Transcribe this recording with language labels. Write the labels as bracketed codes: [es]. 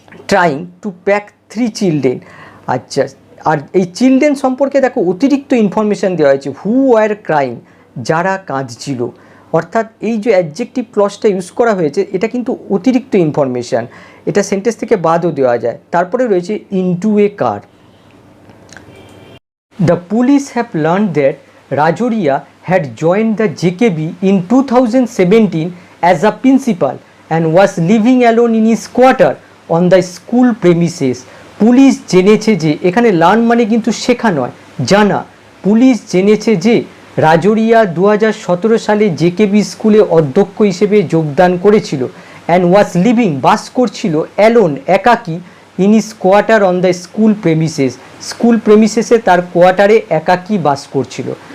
[en] Trying to pack 3 children. [bn] আচ্ছা, আর এই children সম্পর্কে দেখো অতিরিক্ত ইনফরমেশান দেওয়া হয়েছে। [en] who were crying, [bn] যারা কাঁদছিল। অর্থাৎ এই যে অ্যাডজেক্টিভ ক্লজটা ইউজ করা হয়েছে এটা কিন্তু অতিরিক্ত ইনফরমেশান, এটা সেন্টেন্স থেকে বাদও দেওয়া যায়। তারপরে রয়েছে [en] Into a car. The police have learn that Rajoria had joined the JKB in 2017 as a principal and was living alone in his quarter on the school premises. [bn] Police জেনেছে যে, এখানে লার্ন মানে কিন্তু শেখা নয়, জানা। পুলিশ জেনেছে যে রাজোরিয়া 2017 সালে জেকেবি স্কুলে অধ্যক্ষ হিসেবে যোগদান করেছিল। [en] and was living, [bn] বাস করছিল, [en] alone, [bn] একাকী, [en] in his quarter on the school premises, [bn] school প্রেমিসেসে তার কোয়ার্টারে একাকী বাস করছিল।